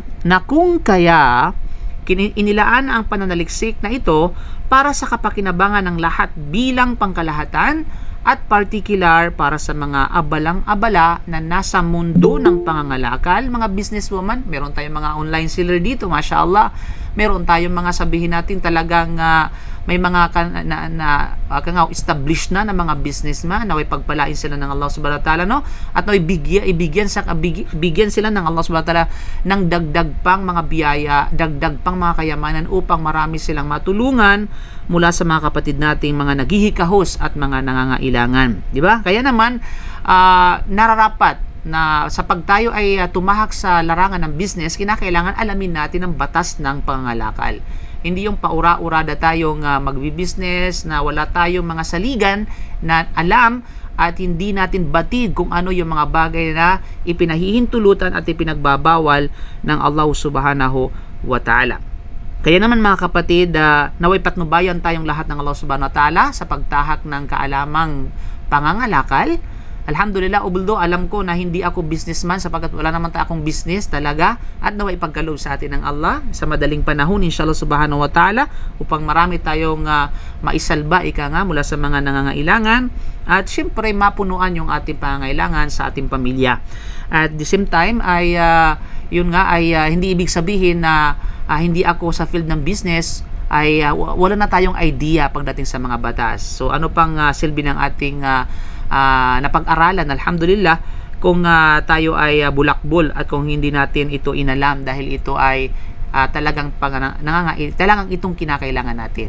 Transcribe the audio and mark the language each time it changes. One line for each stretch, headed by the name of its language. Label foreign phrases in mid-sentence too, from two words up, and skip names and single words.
Filipino: Na kung kaya, inilaan ang pananaliksik na ito para sa kapakinabangan ng lahat bilang pangkalahatan, at particular para sa mga abalang-abala na nasa mundo ng pangangalakal, mga businesswoman. Meron tayong mga
English: online seller
Filipino: dito, mashallah. Meron tayong mga, sabihin natin, talagang may mga established na mga businessman na may pagpalain sila ng
Arabic: الله سبحانه وتعالى,
Filipino: no? At bigyan sila ng
Arabic: الله سبحانه وتعالى
Filipino: ng dagdag pang mga biyaya, dagdag pang mga kayamanan upang marami silang matulungan mula sa mga kapatid nating mga naghihikahos at mga nangangailangan, di ba? Kaya naman nararapat na sa pagtayo ay tumahak sa larangan ng business, kinakailangan alamin natin ang batas ng pangangalakal. Hindi yung paura-urada tayong magbi-business na wala tayong mga saligan na alam at hindi natin batid kung ano yung mga bagay na ipinahihintulutan at ipinagbabawal ng
Arabic: الله سبحانه وتعالى.
Filipino: Kaya naman mga kapatid, naway patnubayan tayong lahat ng
Arabic: الله سبحانه وتعالى
Filipino: sa pagtahak ng kaalamang pangangalakal. Alhamdulillah, although alam ko na hindi ako businessman sapagkat wala naman akong business talaga, at naway pagkaloob sa atin ng Allah sa madaling panahon,
Arabic: إن شاء الله سبحانه وتعالى,
Filipino: upang marami tayong maisalba mula sa mga nangangailangan, at syempre mapunuan yung ating pangangailangan sa ating pamilya.
English: At the same time
Filipino: ay hindi ibig sabihin na hindi ako sa field ng business ay wala na tayong idea pagdating sa mga batas. So ano pang silbi ng ating napag-aralan, alhamdulillah, kung tayo ay bulakbol at kung hindi natin ito inalam, dahil ito ay talagang itong kinakailangan natin.